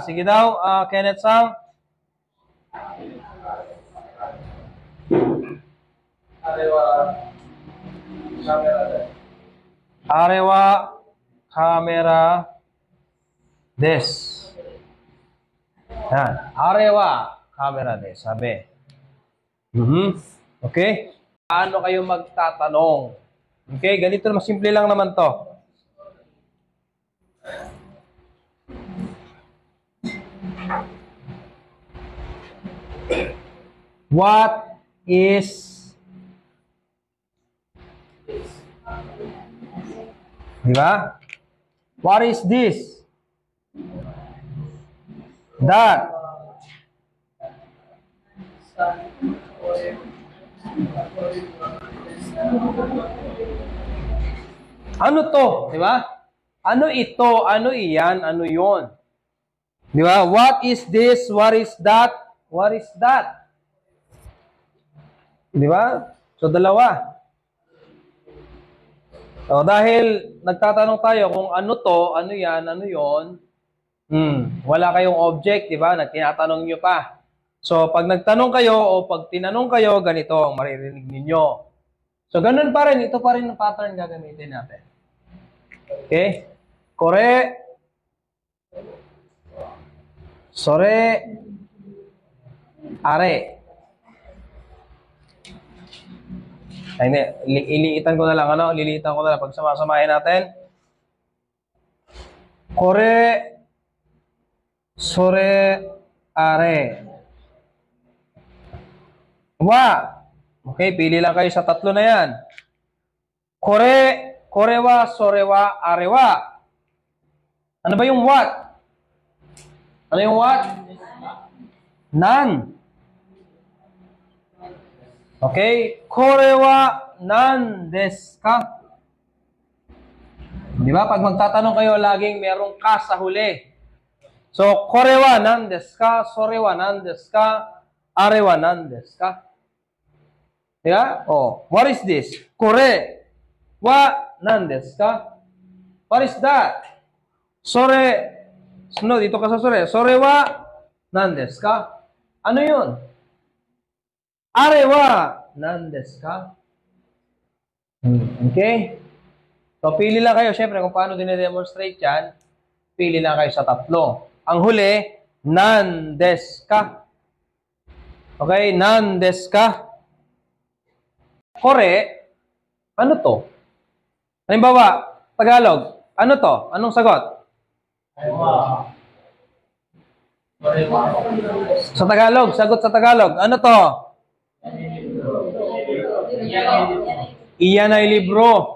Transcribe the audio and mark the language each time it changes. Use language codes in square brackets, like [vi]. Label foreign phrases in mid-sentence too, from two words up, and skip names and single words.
[tl] Sige daw, [ja] Kenneth-san. あれはカメラです. Yan. あれはカメラです. Sabi. [tl] Okay? Paano kayo magtatanong? Okay, ganito naman. Simple lang naman to. [en] What is [tl] diba? [en] What is this? That. [tl] Ano to? Diba? Ano ito? Ano iyan? Ano yon? Di ba? [en] What is this? What is that? What is that? [tl] Di ba? So, dalawa. So, dahil nagtatanong tayo kung ano to, ano yan, ano yon, wala kayong object, di ba? Nagtinatanong nyo pa. So, pag nagtanong kayo o pag tinanong kayo, ganito ang maririnig ninyo. So, ganun pa rin. Ito pa rin ang pattern gagamitin natin. [ja] Okay? これ、それ、あれ. [tl] Ay, hindi. Iliitan ko na lang, ano? Liliitan ko na lang. Pag samasamahin natin. [ja] これ、それ、あれ. Wa. [tl] Okay, pili lang kayo sa tatlo na yan. [ja] これ、これは、それは、あれは. [tl] Ano ba yung what? Ano yung what? [ja] Nan. Okay? これは何ですか? [tl] Di ba? Pag magtatanong kayo, laging merong ka sa huli. So, [ja] これは何ですか?それは何ですか? あれは何ですか? [tl] Di ba? [en] Oh, what is this? [ja] これは何ですか? What is that? Sore, no, [tl] dito ka sa sore. [ja] それは何ですか? [tl] Ano yun? [ja] あれは何ですか? [tl] Okay? So, pili lang kayo. Siyempre, kung paano dine-demonstrate yan, pili lang kayo sa tatlo. Ang huli, [ja] 何ですか? Okay? 何ですか?これ, [tl] ano to? Halimbawa, Tagalog, ano to? Anong sagot? Sa Tagalog, sagot sa Tagalog. Ano to? Iyan ay libro.